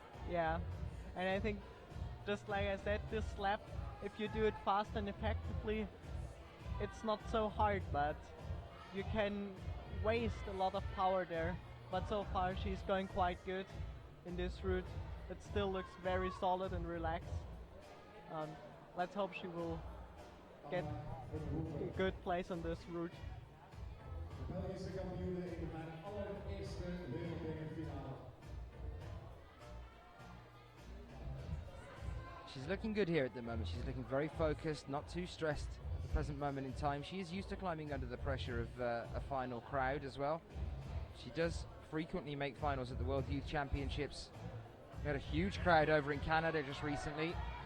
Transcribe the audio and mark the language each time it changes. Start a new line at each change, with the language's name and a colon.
English: Yeah, and I think, just like I said, this slap, if you do it fast and effectively, it's not so hard, but you can waste a lot of power there. But so far she's going quite good in this route. It still looks very solid and relaxed. Let's hope she will get a good place on this route.
Dutch: Belgische kampioene in haar allereerste wereldbekerfinale.
English: She's looking good here at the moment. She's looking very focused, not too stressed at the present moment in time. She is used to climbing under the pressure of a final crowd as well. She does frequently make finals at the World Youth Championships. We had a huge crowd over in Canada just recently.